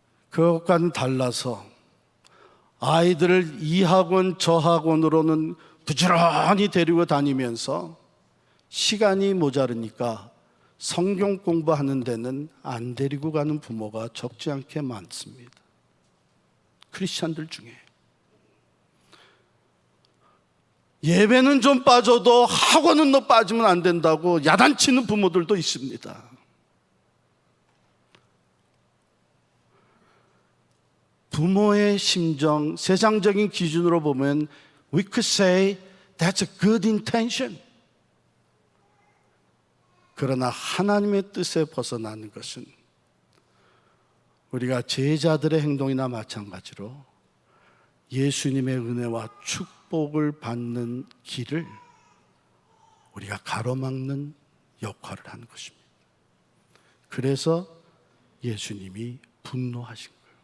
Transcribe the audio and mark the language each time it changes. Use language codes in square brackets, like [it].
[ko] 그것과는 달라서 아이들을 이 학원 저 학원으로는 부지런히 데리고 다니면서 시간이 모자르니까 성경 공부하는 데는 안 데리고 가는 부모가 적지 않게 많습니다. 크리스찬들 중에 예배는 좀 빠져도 학원은 너 빠지면 안 된다고 야단치는 부모들도 있습니다. 부모의 심정, 세상적인 기준으로 보면 [en] we could say that's a good intention. [ko] 그러나 하나님의 뜻에 벗어나는 것은 우리가 제자들의 행동이나 마찬가지로 예수님의 은혜와 축복을 받는 길을 우리가 가로막는 역할을 하는 것입니다. 그래서 예수님이 분노하신 거예요.